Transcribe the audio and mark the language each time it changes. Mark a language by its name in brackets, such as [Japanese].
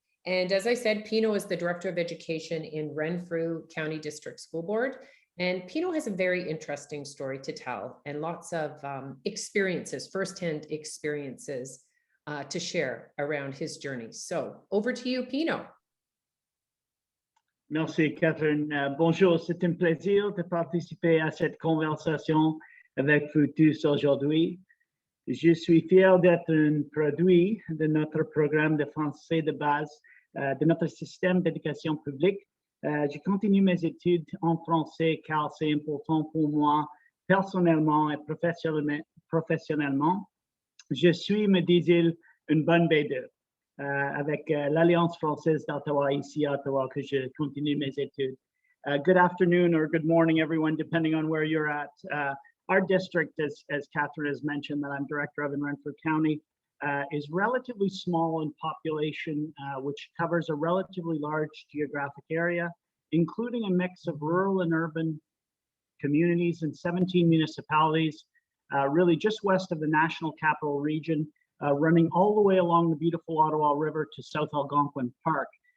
[English] And as I said, Pino is the Director of Education in Renfrew County District School Board. And Pino has a very interesting story to tell and lots of experiences, firsthand experiences to share around his journey. So over to you, Pino. [French] Merci, Catherine. Bonjour, c'est un plaisir de participer à cette conversation avec vous tous aujourd'hui. Je suis fier d'être un produit de notre programme de français de base de notre système d'éducation publique. Je continue mes études en français car c'est important pour moi personnellement et professionnellement. Je suis, me disent-ils, une bonne B2 avec l'Alliance française d'Ottawa, ici à Ottawa, que je continue mes études. [English] Good afternoon or good morning, everyone, depending on where you're at. Our district, as Catherine has mentioned, that I'm director of in Renfrew County, is relatively small in population, which covers a relatively large geographic area, including a mix of rural and urban communities in 17 municipalities, really just west of the National Capital Region, running all the way along the beautiful Ottawa River to South Algonquin Park.